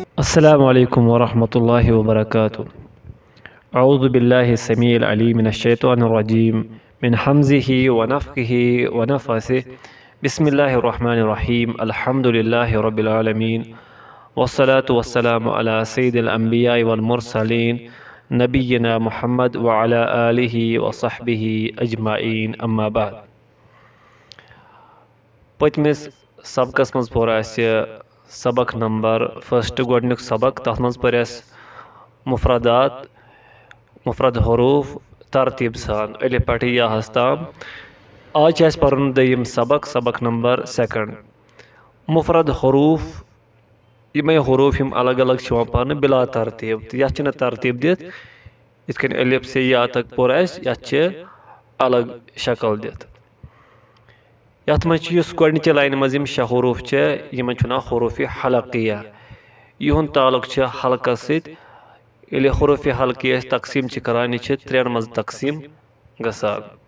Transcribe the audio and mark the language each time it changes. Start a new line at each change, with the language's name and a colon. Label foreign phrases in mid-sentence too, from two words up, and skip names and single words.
Arabic: السلام عليكم ورحمة الله وبركاته. أعوذ بالله السميع العليم من الشيطان الرجيم من حمزه ونفخه ونفثه. بسم الله الرحمن الرحيم. الحمد لله رب العالمين والصلاة والسلام على سيد الأنبياء والمرسلين نبينا محمد وعلى آله وصحبه أجمعين. أما بعد.
Kashmiri: پتمس سبقس مز پور سبق
English: number first
Kashmiri: گۄڈنیُک سبق تَتھ منٛز پٔر اَسہِ مفرد حروف ترتیٖب سان الف پٮ۪ٹھٕ یاہس تام. آز چھِ اَسہِ پَرُن دوٚیِم سبق
English: number second.
Kashmiri: مفرد حروف یِمے حروف یِم الگ الگ چھِ یِوان پَرنہٕ بِلا ترتیٖب تہٕ یَتھ چھِنہٕ ترتیٖب دِتھ یِتھ کٔنۍ الف سے یا تک پوٚر اَسہِ یَتھ چھِ الگ شکل دِتھ. یَتھ منٛز چھِ یُس گۄڈنِچہِ لاینہِ منٛز یِم شےٚ حروف چھِ یِمن چھُ ناو حروفِ حلقیہ. یِہُنٛد تعلق چھُ حلقس سۭتۍ. ییٚلہِ حروفِ حلقی أسۍ تقسیٖم چھِ کران یہِ چھِ ترٛٮ۪ن منٛز تقسیٖم گژھان.